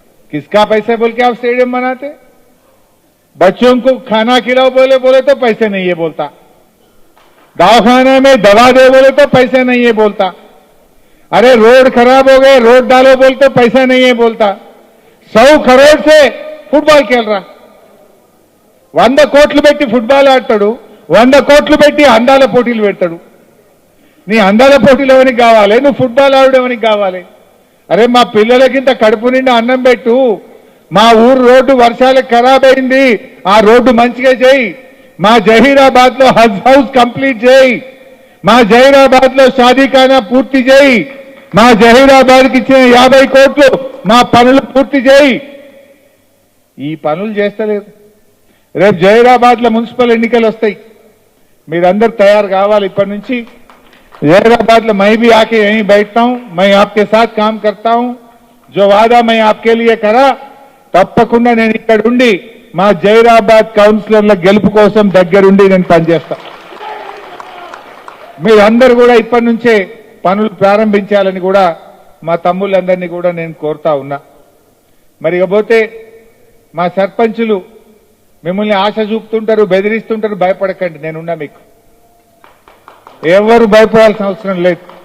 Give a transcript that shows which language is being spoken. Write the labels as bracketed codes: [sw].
[hi] किसका पैसा बोल के आप स्टेडियम बनाते? बच्चों को खाना खिलाओ बोले तो पैसे नहीं है बोलता, दवाखाना में दवा दे बोले तो पैसे नहीं है बोलता, अरे रोड खराब हो गए रोड डालो बोल तो पैसा नहीं है बोलता। 100 करोड़ से फुटबॉल खेल रहा, [te] 100 కోట్లు పెట్టి ఫుట్బాల్ ఆడతాడు, 100 కోట్లు పెట్టి అందాల పోటీలు పెడతాడు। నీ అందాల పోటీలు ఎవరికి కావాలి? నువ్వు ఫుట్బాల్ ఆడడం ఎవరికి కావాలి? అరే మా పిల్లలకింత కడుపు నిండా అన్నం పెట్టు, మా ఊరు రోడ్డు వర్షాలకు ఖరాబ్ అయింది, ఆ రోడ్డు మంచిగా చేయి, మా జహీరాబాద్ లో హజ్ హౌస్ కంప్లీట్ చేయి, మా జహీరాబాద్ లో షాదీఖానా పూర్తి చేయి, మా జహీరాబాద్ కి ఇచ్చిన 50 కోట్లు మా పనులు పూర్తి చేయి। ఈ పనులు చేస్తలేదు। రేపు జహీరాబాద్ లో మున్సిపల్ ఎన్నికలు వస్తాయి, మీరందరూ తయారు కావాలి। ఇప్పటి నుంచి [hi] जहीराबाद में मैं भी आके यहीं बैठता हूं, मैं आपके साथ काम करता हूं, जो वादा मैं आपके लिए करा [te] तప్పకుండా నేను ఇక్కడ ఉండి మా జహీరాబాద్ కౌన్సిలర్ల గెలుపు కోసం దగ్గరుండి నేను పనిచేస్తా। మీరందరూ కూడా ఇప్పటి నుంచే పనులు ప్రారంభించాలని కూడా మా తమ్ముళ్ళందరినీ కూడా నేను కోరుతా ఉన్నా। మరి ఇకపోతే మా సర్పంచులు మిమ్మల్ని ఆశ చూపుతుంటారు, బెదిరిస్తుంటారు, భయపడకండి, నేనున్నా మీకు, ఎవరు భయపడాల్సిన అవసరం లేదు।